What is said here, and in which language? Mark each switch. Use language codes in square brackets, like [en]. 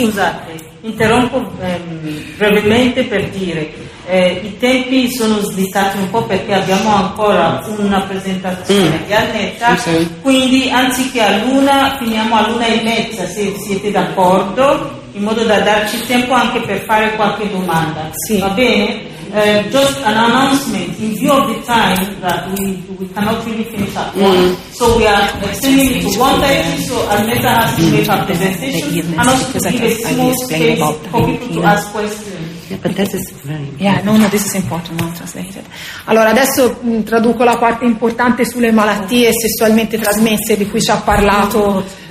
[it] Scusate, interrompo brevemente per dire, i tempi sono slittati un po' perché abbiamo ancora una presentazione di Annetta, quindi anziché all'1 finiamo all'1:30, se siete d'accordo, in modo da darci tempo anche per fare qualche domanda. Sì. Va bene? [en] Just an announcement, in view of the time that we cannot really finish at 1, so we are extending it to 1:30, so Annetta has to make her presentation, and also to give a small space for people to ask questions. Yeah, but this is very important. Yeah, no, this is important, translated. [it] Allora, adesso traduco la parte importante sulle malattie sessualmente trasmesse di cui ci ha parlato.